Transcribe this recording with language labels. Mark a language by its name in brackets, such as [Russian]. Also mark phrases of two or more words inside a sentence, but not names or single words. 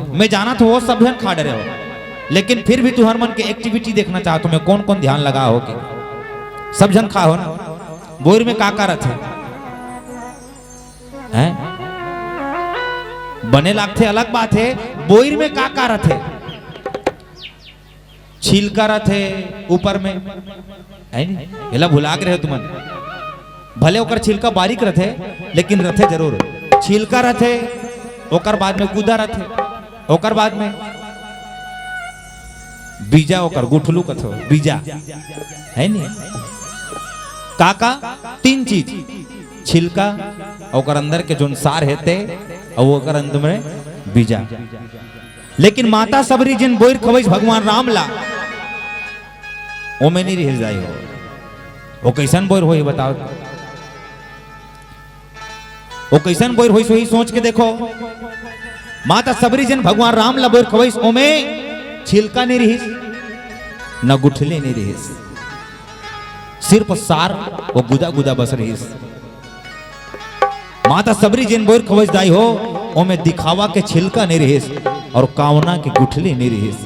[Chhattisgarhi] मैं जाना तो वो सब जन खा डरे हो, लेकिन फिर भी तुहर मन के एक्टिविटी देखना चाहता मैं, कौन कौन ध्यान लगा हो के सब जन खा हो ना। बोर में का करत है बने लागते अलग बात है, बोर में का करत है, छिलका रथे ऊपर में है नी, एला भुला के रहे तुमन। भले ओकर छिलका बारीक रथे लेकिन रथे जरूर, छिलका रथे, ओकर बाद में गुदा रथे, ओकर बाद में बीजा, ओकर गुठलू कथो बीजा है नी। काका तीन चीज, छिलका, ओकर अंदर के जोन सार हेते, और ओकर अंदर में बीजा। लेकिन माता सबरी जिन बोर खवैस भगवान राम ला, ओ में नहीं रह जाई हो। वो कैसन बोर होई बताओ, वो कैसन बोर होई सोई सोच के देखो। माता सबरी जिन भगवान राम ला बोर खवैस, ओ में छिलका नहीं रहीस न गुठले नहीं रहीस, सिर्फ सार वो गुदा गुदा बस रहीस। माता सबरी जिन बोर खवैस दाई हो, ओ में दिखावा के छिलका नहीं रहीस और कावना के गुठली नहीं रहीस।